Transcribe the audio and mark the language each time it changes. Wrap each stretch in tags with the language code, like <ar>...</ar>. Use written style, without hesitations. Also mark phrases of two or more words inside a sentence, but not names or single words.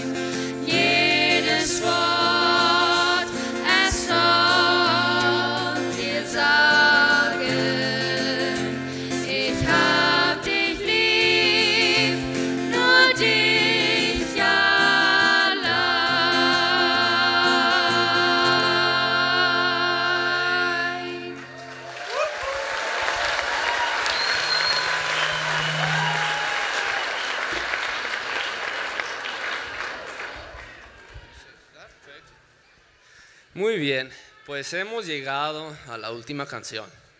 <de>Jedes Wort, es soll dir sagen, ich hab dich lieb, nur dich allein.</de> <es>Muy bien, pues hemos llegado a la última canción.</es>